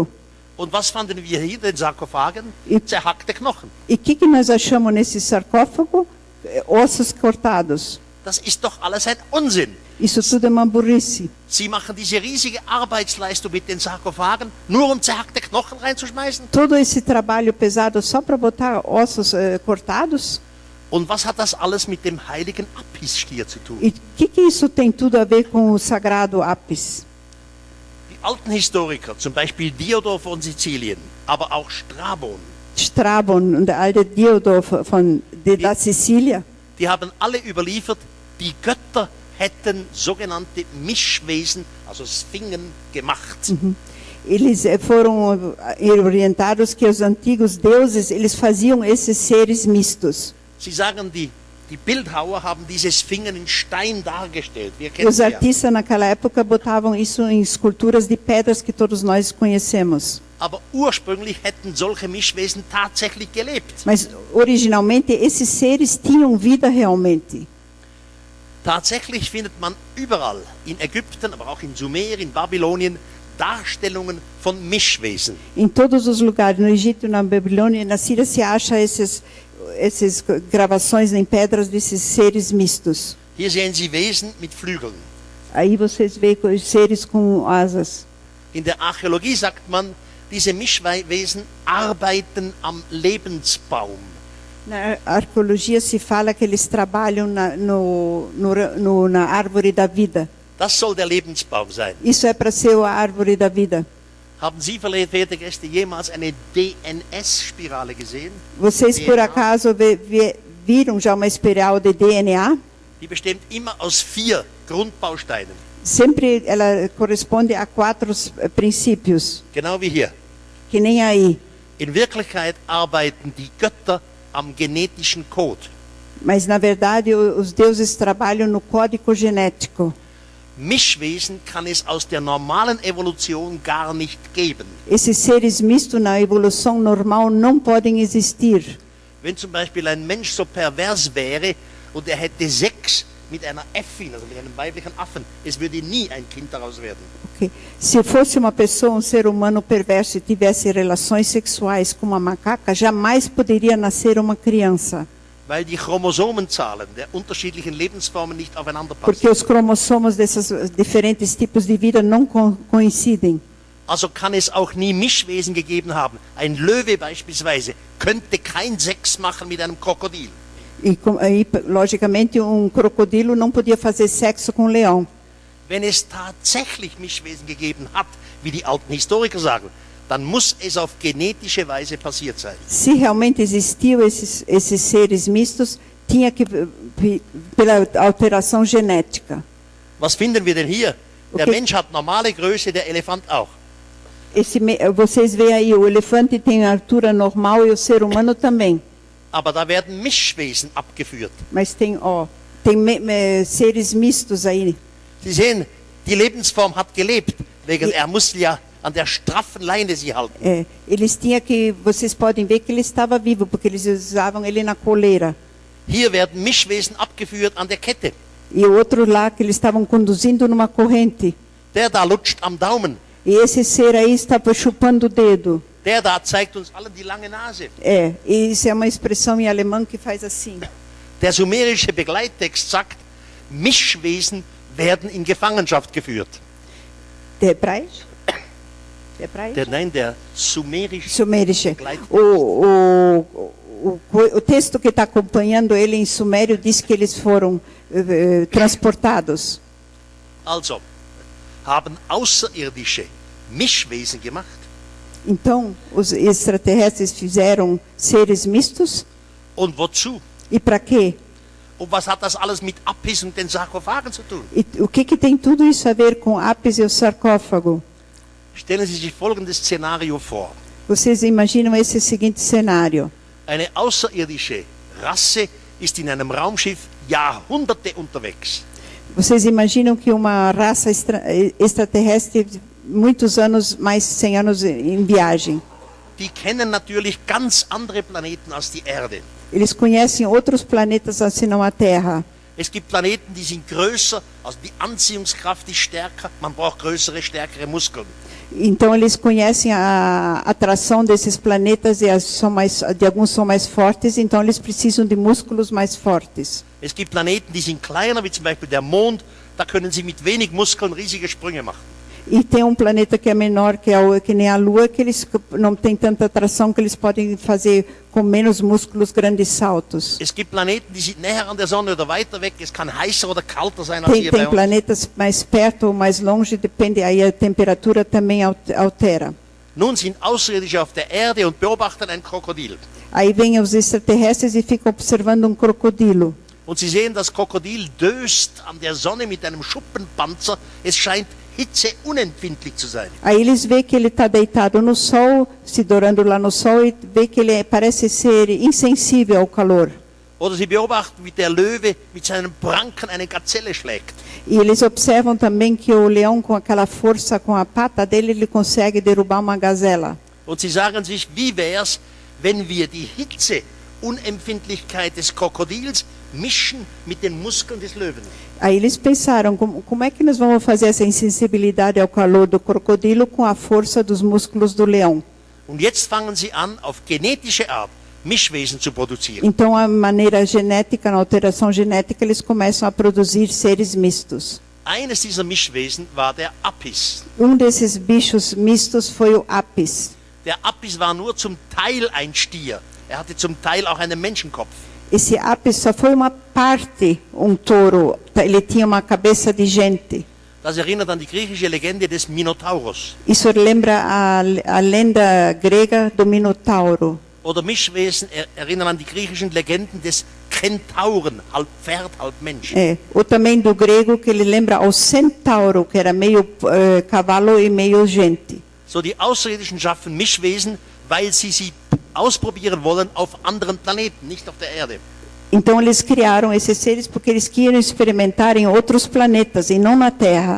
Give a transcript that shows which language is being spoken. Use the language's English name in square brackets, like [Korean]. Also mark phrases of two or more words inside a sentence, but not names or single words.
[German] Und was fanden wir hier in den Sarkophagen? Zerhackte Knochen. [Portuguese] E o que nós achamos nesse sarcófago? Ossos cortados. [German] Das ist doch alles ein Unsinn. [Portuguese] Isso tudo é uma burrice. [German] Sie machen diese riesige Arbeitsleistung mit den Sarkophagen, nur um zerhackte Knochen reinzuschmeißen? [Portuguese] Todo esse trabalho pesado só para botar ossos cortados? [German] Und was hat das alles mit dem heiligen Apis-Stier zu tun? [Portuguese] E o que isso tem tudo a ver com o sagrado Apis? [German] Die alten Historiker, zum Beispiel Diodor von Sizilien, aber auch Strabon und der alte Diodor [Portuguese] da Sicília, [German] die haben alle überliefert, die Götter hätten sogenannte Mischwesen, also Sphingen, gemacht. [Portuguese] Eles foram orientados que os antigos deuses, eles faziam esses seres mistos. [German] Sie sagen, die Bildhauer haben diese Sphingen in Stein dargestellt. Wir kennen [Portuguese] Os artistas naquela época botavam isso em esculturas de pedras que todos nós conhecemos. [German] Aber ursprünglich hätten solche Mischwesen tatsächlich gelebt. [Portuguese] Mas originalmente esses seres tinham vida realmente. [German] Tatsächlich findet man überall, in Ägypten, aber auch in Sumer, in Babylonien, Darstellungen von Mischwesen. [Portuguese] Em todos os lugares, no Egito, na Babilônia e na Síria, se acha essas gravações em pedras desses seres mistos. [German] Hier sehen Sie Wesen mit Flügeln. [Portuguese] Aí vocês veem os seres com asas. [German] In der Archäologie sagt man, diese Mischwesen arbeiten am Lebensbaum. [Portuguese] Na arqueologia se fala que eles trabalham na árvore da vida. [German] Das soll der Lebensbaum sein. [Portuguese] Isso é para ser a árvore da vida. [German] Haben Sie, verehrte Gäste, jemals eine DNS-Spirale gesehen? [Portuguese] Vocês por acaso viram já uma espiral de DNA? [German] Die besteht immer aus 4 Grundbausteinen. [Portuguese] Sempre ela corresponde a 4 princípios. [German] Genau wie hier. [Portuguese] Que nem aí. [German] In Wirklichkeit arbeiten die Götter am genetischen Code. [Portuguese] Mas na verdade os deuses trabalham no código genético. [German] Mischwesen kann es aus der normalen Evolution gar nicht geben. [Portuguese] Esses seres mistos na evolução normal não podem existir. [German] Wenn zum Beispiel ein Mensch so pervers wäre und er hätte Sex mit einer Äffin, also mit einem weiblichen Affen, es würde nie ein Kind daraus werden. Okay. [Portuguese] Se fosse uma pessoa, ser humano perverso e tivesse relações sexuais com uma macaca, jamais poderia nascer uma criança. [German] Weil die Chromosomenzahlen der unterschiedlichen Lebensformen nicht aufeinander passen. [Portuguese] Porque os cromossomos desses diferentes tipos de vida não coincidem. [German] Also kann es auch nie Mischwesen gegeben haben. Ein Löwe beispielsweise könnte kein Sex machen mit einem Krokodil. [Portuguese] E aí, logicamente, crocodilo não podia fazer sexo com um leão. [German] Wenn es tatsächlich Mischwesen gegeben hat, wie die alten Historiker sagen, dann muss es auf genetische Weise passiert sein. [Portuguese] Se realmente existiam esses seres mistos, tinha que pela alteração genética. [German] Was finden wir denn hier? Der Mensch hat normale Größe, der Elefant auch. [Portuguese] Vocês veem aí, o elefante tem a altura normal e o ser humano também. [German] Aber da werden Mischwesen abgeführt. [Portuguese] Mas tem seres mistos aí. [German] Sie sehen, die Lebensform hat gelebt, wegen er musste ja an der straffen Leine sie halten. [Portuguese] Vocês podem ver que ele estava vivo, porque eles usavam ele na coleira. [German] Hier werden Mischwesen abgeführt an der Kette. [Portuguese] E o outro lá que eles estavam conduzindo numa corrente. [German] Der da lutscht am Daumen. [Portuguese] E esse ser aí estava chupando o dedo. [German] Der da zeigt uns allen die lange Nase. [Portuguese] E isso é uma expressão em alemão que faz assim. [German] Der sumerische Begleittext sagt, Mischwesen werden in Gefangenschaft geführt. Der Hebräisch? Nein, der sumerische. [Portuguese] O texto que está acompanhando ele em sumério diz que eles foram transportados. [German] Also, haben Außerirdische Mischwesen gemacht? [Portuguese] Então, os extraterrestres fizeram seres mistos? [German] Und wozu? [Portuguese] E para quê? [German] Und was hat das alles mit Apis und den Sarkophagen zu tun? [Portuguese] E o que tem tudo isso a ver com Apis e o sarcófago? [German] Stellen Sie sich folgendes Szenario vor. [Portuguese] Vocês imaginam esse seguinte cenário? [German] Eine außerirdische Rasse ist in einem Raumschiff Jahrhunderte unterwegs. [Portuguese] Vocês imaginam que uma raça extraterrestre muitos anos, mais 100 anos em viagem. [German] die kennen natürlich ganz andere Planeten als die Erde. [Portuguese] Eles conhecem outros planetas assim não a Terra. [German] Es gibt Planeten, die sind größer, also die Anziehungskraft ist stärker, man braucht größere, stärkere Muskeln. [Portuguese] Então eles conhecem a atração desses planetas e de alguns são mais fortes, então eles precisam de músculos mais fortes. [German] Es gibt Planeten, die sind kleiner, wie zum Beispiel der Mond, da können sie mit wenig Muskeln riesige Sprünge machen. [Portuguese] E tem um planeta que é menor, que nem a Lua, que eles não têm tanta atração, que eles podem fazer com menos músculos grandes saltos. [German] Es gibt Planeten, die sind näher an der Sonne oder weiter weg, es kann heißer oder kalter sein als [Portuguese] Tem [German] hier bei uns. [Portuguese] planetas mais perto ou mais longe, depende, aí a temperatura também altera. [German] Nun sind Außerirdische auf der Erde und beobachten ein Krokodil. [Portuguese] Aí vêm os extraterrestres e ficam observando um crocodilo. [German] Und sie sehen, das Krokodil döst an der Sonne mit einem Schuppenpanzer. Es scheint hitzeunempfindlich zu sein. [Portuguese] Aí eles veem que ele está deitado no sol, se dourando lá no sol, e vê que ele parece ser insensível ao calor. [German] Oder sie beobachten, wie der Löwe mit seinen Pranken eine Gazelle schlägt. [Portuguese] E eles observam também que o leão, com aquela força, com a pata dele, ele consegue derrubar uma gazela. [German] Und sie sagen sich, wie wär's, wenn wir die Hitzeunempfindlichkeit des Krokodils mischen mit den Muskeln des Löwen? [Portuguese] Aí eles pensaram, como é que nós vamos fazer essa insensibilidade ao calor do crocodilo com a força dos músculos do leão? [German] Und jetzt fangen sie an, auf genetische Art Mischwesen zu produzieren. [Portuguese] Então, a maneira genética, na alteração genética, eles começam a produzir seres mistos. [German] Eines dieser Mischwesen war der Apis. [Portuguese] Desses bichos mistos foi o Apis. [German] Der Apis war nur zum Teil ein Stier. Er hatte zum Teil auch einen Menschenkopf. [Portuguese] Esse Apis só foi uma parte, touro. Ele tinha uma cabeça de gente. [German] Das erinnert an die griechische Legende des Minotauros. [Portuguese] Isso lembra a lenda grega do Minotauro. [German] Oder Mischwesen erinnern an die griechischen Legenden des Kentauren, halb Pferd, halb Mensch. [Portuguese] Ou também do grego, que ele lembra ao centauro, que era meio cavalo e meio gente. [German] So, die Außerirdischen schaffen Mischwesen, weil sie ausprobieren wollen auf anderen Planeten, nicht auf der Erde. [Portuguese] Então eles criaram esses seres porque eles queriam experimentar em outros planetas e não na Terra.